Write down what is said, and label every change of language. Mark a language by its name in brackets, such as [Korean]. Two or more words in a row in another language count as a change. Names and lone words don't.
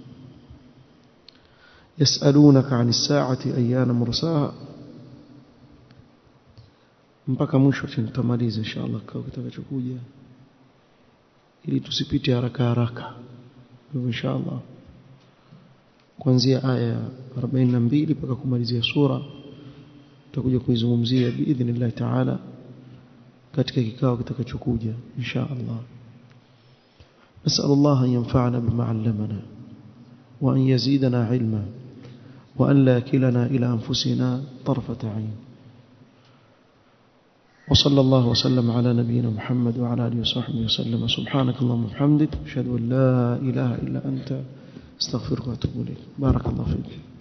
[Arabic] يسألونك عن الساعة أيان مرساها, [Swahili] mpaka mwisho tutamaliza inshallah kwa kitakachokuja, ili tusipite haraka. Inshallah kuanzia aya 42 mpaka kumalizia sura tutakuja kuizungumzia [Arabic] بإذن الله تعالى [Swahili] katika kikao kitakachokuja inshallah. [Arabic] نسأل الله أن ينفعنا بما علمنا وأن يزيدنا علما وأن لا يكلنا إلى أنفسنا طرفة عين. وصلى الله وسلم على نبينا محمد وعلى آله وصحبه وسلم. سبحانك اللهم وبحمدك أشهد أن لا إله إلا أنت استغفرك وأتوب إليك. بارك الله فيك.